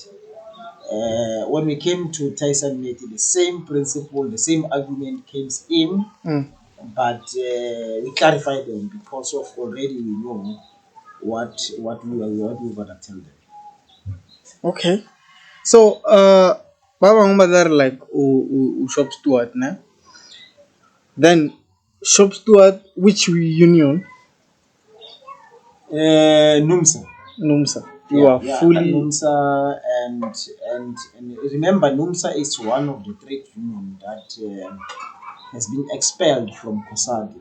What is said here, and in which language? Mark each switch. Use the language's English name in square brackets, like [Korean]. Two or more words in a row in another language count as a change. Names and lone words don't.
[English] When we came to Tyson Mate, the same principle, the same argument came in, but we clarified them because of already we know what we were gonna tell them. [Southern Sotho] Okay. So ba bang ba tla re like o [English] shop steward [Southern Sotho] na, [English] then shop steward which union? Numsa. You are fully Numsa, and remember, Numsa is one of the trade union that has been expelled from COSATU.